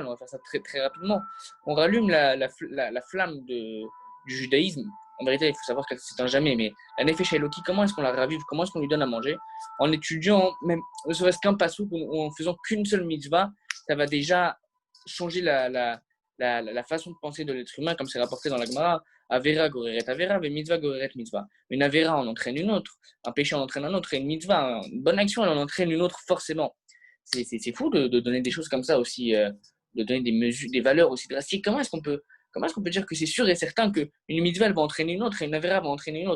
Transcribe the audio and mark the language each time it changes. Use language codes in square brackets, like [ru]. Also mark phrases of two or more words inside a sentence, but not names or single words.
[fr] On va faire ça très, très rapidement. On rallume la flamme du judaïsme. En vérité, il faut savoir qu'elle ne s'éteint jamais, mais la Nefesh Eloki, comment est-ce qu'on la ravive? Comment est-ce qu'on lui donne à manger? En étudiant, même ne serait-ce qu'un passouk, ou en faisant qu'une seule mitzvah, ça va déjà changer la façon de penser de l'être humain, comme c'est rapporté dans la Gemara. [he] עבירה גוררת עבירה, ומצוה גוררת מצוה. [fr] Une avera en entraîne une autre, un péché en entraîne un autre, et une mitzvah, une bonne action, elle en entraîne une autre forcément. C'est fou de donner des choses comme ça aussi, de donner des mesures, des valeurs aussi drastiques. Comment est-ce qu'on peut dire que c'est sûr et certain qu'une mitzvah elle va entraîner une autre et une avera va entraîner une autre?